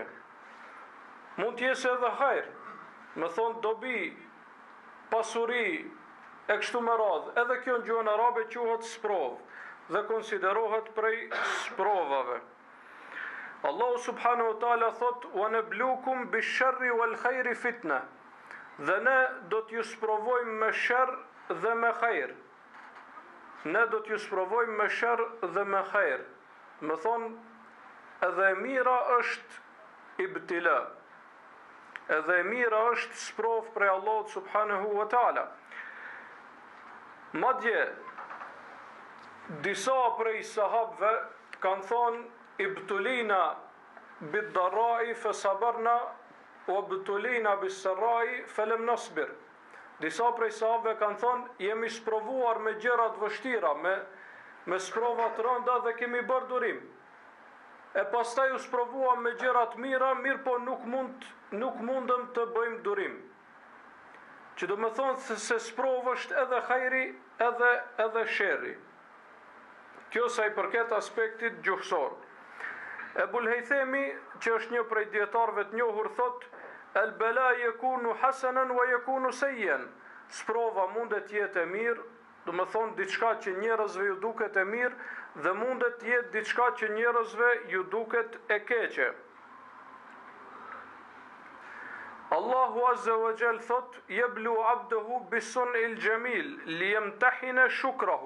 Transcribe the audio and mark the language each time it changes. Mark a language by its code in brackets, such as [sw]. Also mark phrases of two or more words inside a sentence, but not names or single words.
[sq] Mund të jesë edhe hajër. Me thonë dobi, pasuri, e kështu me radhë. Edhe kjo në gjuhën arabe quhet sprov dhe konsiderohet prej sprovave. Allahu [ar] سبحانه وتعالى [sq] thot: [ar] "ونبلوكم بالشر والخير فتنة." [sq] Dhe ne do t'ju sprovojmë me sherr dhe me hajër. Ne do t'ju sprovojmë me sherr dhe me hajër. Më thonë, edhe e mira është ibtila. Edhe e mira është sprov prej Allahut [ar] سبحانه وتعالى. [sq] Madje disa prej sahabëve kanë thonë [ar] ابتلينا بالضراء فصبرنا وابتلينا بالسراء فلم نصبر. [sq] Disa prej sahabëve kanë thonë, jemi sprovuar me gjëra të vështira, me sprova të rënda dhe kemi bërë durim. E pastaj u sprovuam me gjëra të mira, mirë po nuk mundëm të bëjmë durim. Që do me thonë se sprovë është edhe hajri, edhe sherri. Kjo sa i përket aspektit gjuhësor. Ebul Haythami, që është një prej dietarëve të njohur, thotë: [ar] البلاء يكون حسنا ويكون سيئا. [sq] Sprova mundet jetë e mirë, do të thonë diçka që njerëzve ju duket e mirë, dhe mundet jetë diçka që njerëzve ju duket e keqe. [ar] الله عز وجل thot: "يبلو عبده بالصنيع الجميل ليمتحن شكره."